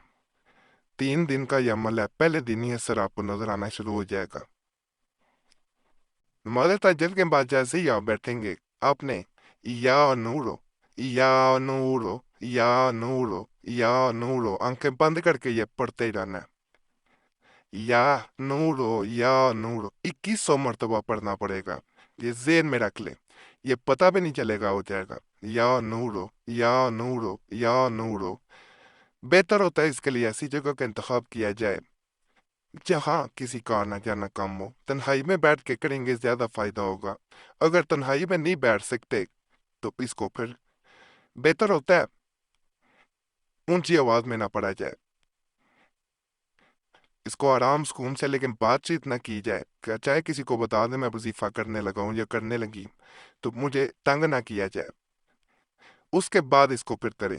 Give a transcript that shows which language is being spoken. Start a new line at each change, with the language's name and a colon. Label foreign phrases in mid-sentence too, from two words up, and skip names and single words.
Urdu: 3 دن کا یہ عمل ہے، پہلے دن ہی اثر آپ کو نظر آنا شروع ہو جائے گا. نماز تہجد کے بعد جیسے ہی آپ بیٹھیں گے، آپ نے
Arabic: یا نورو یا نورو یا نورو یا نورو
Urdu: آنکھیں بند کر کے یہ پڑھتے ہی رہنا ہے.
Arabic: یا نورو یا نورو
Urdu: 2100 مرتبہ پڑھنا پڑے گا، یہ ذہن میں رکھ لے، یہ پتہ بھی نہیں چلے گا ہو جائے گا،
Arabic: یا نورو یا نورو یا نورو۔
Urdu: بہتر ہوتا ہے اس کے لیے ایسی جگہ کا انتخاب کیا جائے جہاں کسی کا آنا جانا کم ہو، تنہائی میں بیٹھ کے کریں گے زیادہ فائدہ ہوگا۔ اگر تنہائی میں نہیں بیٹھ سکتے تو اس کو پھر بہتر ہوتا ہے اونچی آواز میں نہ پڑھا جائے، اس کو آرام سکون سے لیکن بات چیت نہ کی جائے کہ چاہے کسی کو بتا دیں میں وظیفہ کرنے لگا ہوں یا کرنے لگی تو مجھے تنگ نہ کیا جائے، اس کے بعد اس کو پھر کریں۔